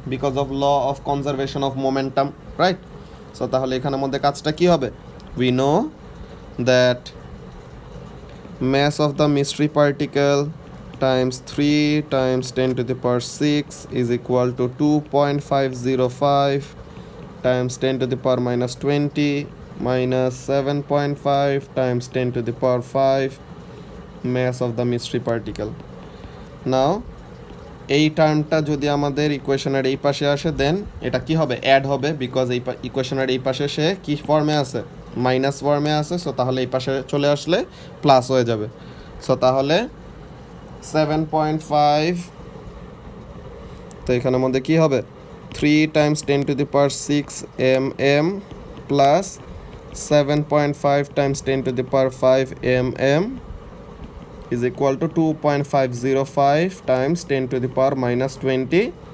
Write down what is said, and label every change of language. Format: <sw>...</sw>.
<en>Because of law of conservation of momentum, right? So</en> <bn>তাহলে এখানের মধ্যে কাজটা কি হবে,</bn> <en>we know that mass of the mystery particle times 3 times 10 to the power 6 is equal to 2.505 times 10 to the power minus 20 minus 7.5 times 10 to the power 5 mass of the mystery particle.</en> <bn>Now এই টার্মটা যদি আমাদের ইকুয়েশনের এই পাশে আসে, দেন এটা কি হবে, অ্যাড হবে, বিকজ এই ইকুয়েশনের এই পাশে সে কি ফর্মে আছে, মাইনাস ফর্মে আছে, সো তাহলে এই পাশে চলে আসলে প্লাস হয়ে যাবে। সো তাহলে 7.5, তো এখানের মধ্যে কি হবে,</bn> <en>3 times 10 to the power 6 mm plus 7.5 times 10 to the power 5 mm is equal to 2.505 times 10 to the power minus 20.</en>